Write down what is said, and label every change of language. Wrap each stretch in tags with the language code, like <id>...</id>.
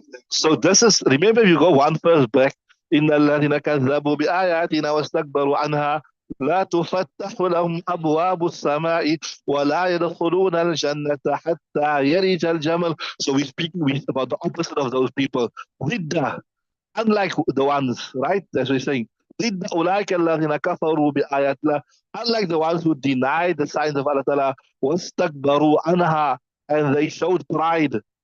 <en>So this is, remember, you go one verse back.</en> <ar>إِنَّ الَّذِينَ كَذَّبُوا بِآيَاتِنَا وَاسْتَكْبَرُوا عَنْهَا لا تفتح لهم أبواب السماء ولا يدخلون الجنة حتى يرج الجمل.</ar> <en>So we speak about the opposite of those people. ضد, unlike the ones, right? That's what we're saying.</en> <ar>ضد أولئك الذين كفروا بآيات الله,</ar> <en>unlike the ones who denied the signs of Allah Ta'ala,</en> <ar>واستكبروا عنها,</ar> <en>and they showed pride.</en>